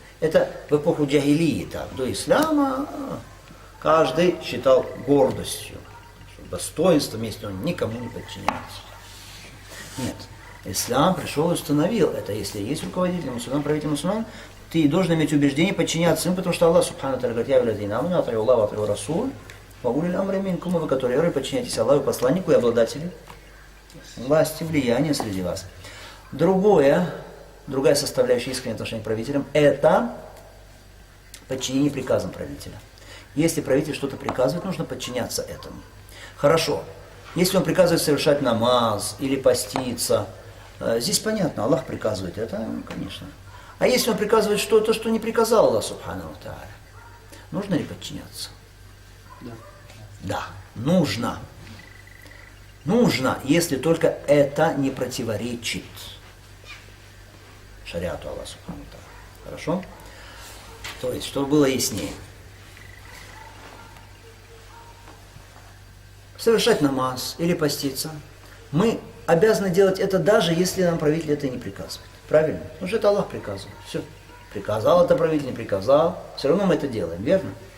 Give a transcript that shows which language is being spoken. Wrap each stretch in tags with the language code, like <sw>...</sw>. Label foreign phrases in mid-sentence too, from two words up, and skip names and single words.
<ru>Это в эпоху джахилии, так, до ислама каждый считал гордостью, достоинством, если он никому не подчиняется. Нет. Ислам пришел и установил это. Если есть руководитель мусульман, правитель мусульман, ты должен иметь убеждение подчиняться им, потому что Аллах</ru> <ar>سبحانه وتعالى</ar> <ru>говорит:</ru> <ar>«يا الذين آمنوا أطيعوا الله أطيعوا الرسول وأولي الأمر منكم»,</ar> <ru>вы, которые подчиняйтесь Аллаху, посланнику и обладателю власти, влияния среди вас. Другая составляющая искреннего отношения к правителям – это подчинение приказам правителя. Если правитель что-то приказывает, нужно подчиняться этому. Хорошо. Если он приказывает совершать намаз или поститься, здесь понятно, Аллах приказывает это, конечно. А если он приказывает что-то, что не приказал Аллах</ru> <ar>سبحانه وتعالى,</ar> <ru>нужно ли подчиняться? Да. Да, нужно. Нужно, если только это не противоречит шариату Аллаха</ru> <ar>سبحانه وتعالى.</ar> <ru>Хорошо? То есть, чтобы было яснее. Совершать намаз или поститься, мы обязаны делать это, даже если нам правитель это не приказывает. Правильно? Потому что это Аллах приказывает. Все. Приказал это правитель, не приказал. Все равно мы это делаем, верно?</ru>